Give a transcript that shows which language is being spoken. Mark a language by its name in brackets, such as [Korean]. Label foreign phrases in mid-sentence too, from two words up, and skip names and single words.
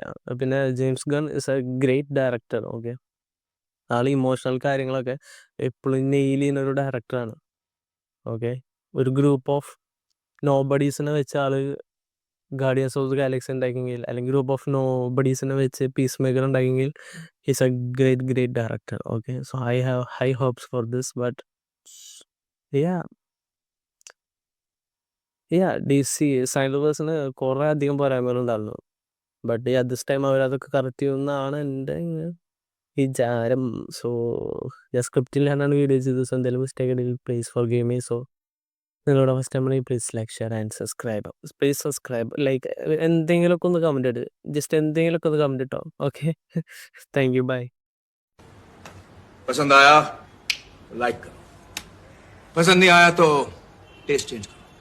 [Malayalam] പിന്നെ [English] James Gunn is a great director. [Malayalam] ഓക്കെ, ആൾ ഇമോഷണൽ കാര്യങ്ങളൊക്കെ എപ്പോഴും നെയിൽ ചെയ്യുന്ന ഒരു ഡയറക്ടറാണ്. ഓക്കെ, ഒരു [English] group of nobodies [Malayalam] വെച്ച് ആൾ ഗാർഡിയൻസ് ഓഫ് ദ ഗാലക്സി ഉണ്ടാക്കിയെങ്കിൽ, അല്ലെങ്കിൽ [English] group of nobodies [Malayalam] വെച്ച് പീസ് മേക്കർ ഉണ്ടാക്കിയെങ്കിൽ, [English] he's a great director. okay, so I have high hopes for this. [Malayalam] ബട്ട് DC സൈഡർവേഴ്സിന് കുറേ അധികം പോരായ്മകളുണ്ടായിരുന്നു. [English] but this time [Malayalam] അവരതൊക്കെ കറക്റ്റ് ചെയ്യുമെന്നാണ് എൻ്റെ വിചാരം. സോ ഞാൻ സ്ക്രിപ്റ്റിലാണ് വീഡിയോ ചെയ്തത്. സോ എന്തെങ്കിലും മിസ്റ്റേക്ക് ഉണ്ടെങ്കിൽ [English] please forgive me. [Malayalam] സോ നിങ്ങളുടെ [English] first time please like, share and subscribe. please subscribe, like [Malayalam] എന്തെങ്കിലുമൊക്കെ ഒന്ന് കമൻറ്റ് ഇട്, ജസ്റ്റ് എന്തെങ്കിലുമൊക്കെ ഒന്ന് കമൻറ്റ് ഇട്ടോ. [English] okay, thank you, bye. [Hindi] पसंद आया लाइक करो, पसंद नहीं आया तो [English] taste change [Hindi] करो.